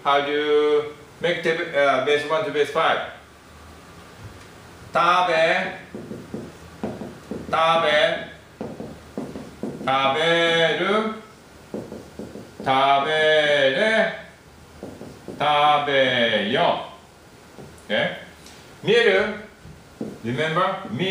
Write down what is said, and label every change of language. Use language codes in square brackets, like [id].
[en] How do you make base 1 to base 5? [ja] 食べ、食べ、食べる、食べれ、食べよ。 [en] Okay? [ja] 見る [en] Remember?